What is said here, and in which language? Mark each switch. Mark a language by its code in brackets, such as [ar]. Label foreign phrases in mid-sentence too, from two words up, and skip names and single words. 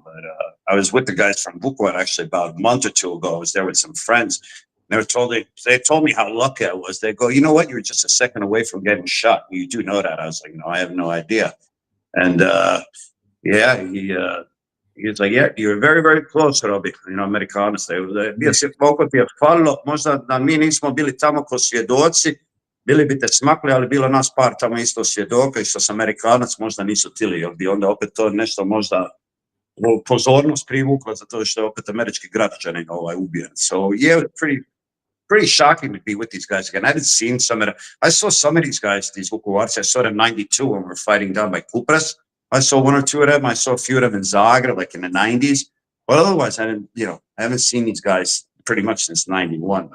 [en] But I was with the guys from Vukovar actually about a month or two ago. I was there with some friends. They told me how lucky I was. They go, you know what? You were just a second away from getting shot. You do know that? I was like, no, I have no idea. And yeah, he was like, yeah, you were very, very close, Robbie. [hr] Amerikanac. Bio si koliko ti je falilo, možda da mi nismo bili tamo ko svjedoci, bili bi te smakli, ali bilo nas par tamo isto svjedoka, i što sam Amerikanac možda nisu tili, jer bi onda opet to nešto možda pozornost privuklo, zato što je opet američki građanin ubijen. [en] So yeah, pretty shocking to be with these guys again. I saw some of these guys, these Vukovarci. I saw them in '92 when we were fighting down by Kupres. I saw one or two of them. I saw a few of them in Zagreb, like in the '90s. But otherwise, I haven't seen these guys pretty much since '91.